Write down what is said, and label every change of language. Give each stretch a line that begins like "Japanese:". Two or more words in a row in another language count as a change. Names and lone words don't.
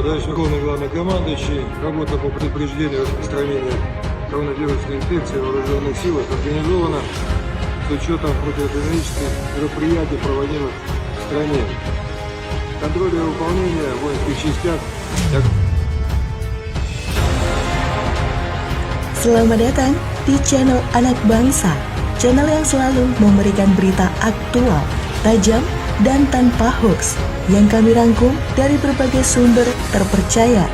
Russian: Дальше Верховный Главнокомандующий. Работа по предупреждению распространения коронавирусной инфекции в вооруженных силах организована с учетом противоэпидемических мероприятий, проводимых в стране. Контроль и выполнение в воинских частях.
Indonesian: Selamat datang di channel Anak Bangsa, channel yang selalu memberikan berita aktual, tajam, dan tanpa hoax yang kami rangkum dari berbagai sumber terpercaya.